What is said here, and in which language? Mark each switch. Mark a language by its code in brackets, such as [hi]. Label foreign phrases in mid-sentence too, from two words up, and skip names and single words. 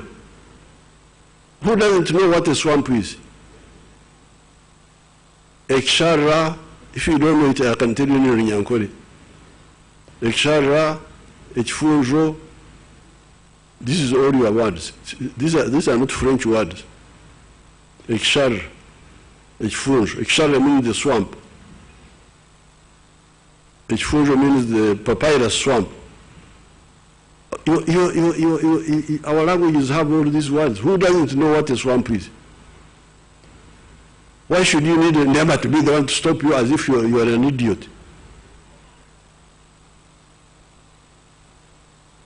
[en] Who doesn't know what a swamp is? Ekshara, if you don't know it, I can tell you in Nyankore. [nyn] Ekshara, Echfunjo, [en] this is all your words. These are not French words. [nyn] Ekshara, Echfunjo. [en] Ekshara means the swamp. Echfunjo means the papyrus swamp. Our languages have all these words. Who doesn't know what a swamp is? Why should you need a NEMA to be the one to stop you as if you are an idiot?